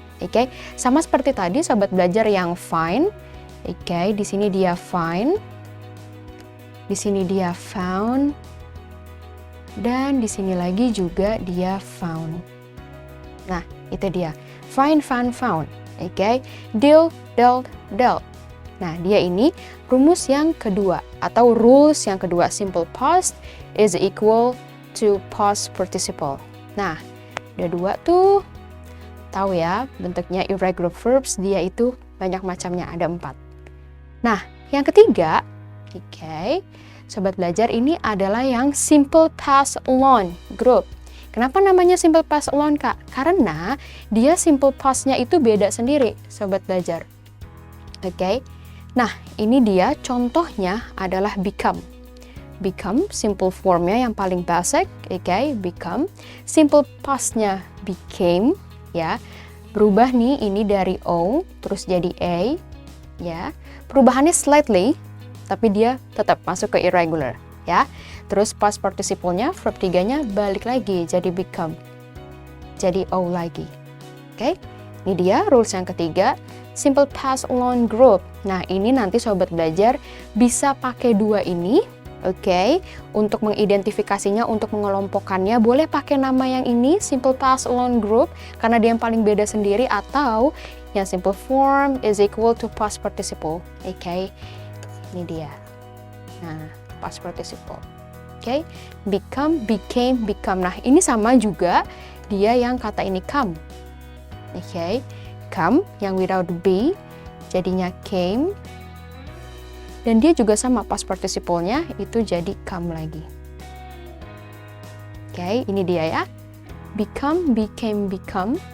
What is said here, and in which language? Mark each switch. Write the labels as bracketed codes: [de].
[id] Okay, sama seperti tadi sobat belajar yang find. Okay, di sini dia find, di sini dia found, dan di sini lagi juga dia found. Nah, itu dia. Find, found. Okay. Deal, dealt. Nah, dia ini rumus yang kedua atau rules yang kedua. [en] Simple past is equal to past participle. [id] Nah, ada dua tuh. Tahu ya, bentuknya irregular verbs dia itu banyak macamnya, ada 4. Nah, yang ketiga, okay, sobat belajar ini adalah yang simple past alone group. Kenapa namanya simple past alone, Kak? Karena dia simple past-nya itu beda sendiri, sobat belajar. Oke. Nah, ini dia contohnya adalah become. Become, simple formnya yang paling basic, oke, become. Simple past-nya became, ya. Berubah nih, ini dari O, terus jadi A, ya. Perubahannya slightly, tapi dia tetap masuk ke irregular, ya. Terus past participle-nya, verb 3-nya balik lagi jadi become. Jadi O lagi. Oke. Ini dia rules yang ketiga, simple past alone group. Nah, ini nanti sobat belajar bisa pakai dua ini, oke. Untuk mengidentifikasinya, untuk mengelompokkannya, boleh pakai nama yang ini, simple past alone group, karena dia yang paling beda sendiri, atau yang [en] simple form is equal to past participle. [id] Oke. Ini dia. Nah, past participle. Oke, become, became, become. Nah, ini sama juga dia yang kata ini come. Oke, come yang without be jadinya came. Dan dia juga sama past participle-nya itu jadi come lagi. Oke, ini dia ya. Become, became, become.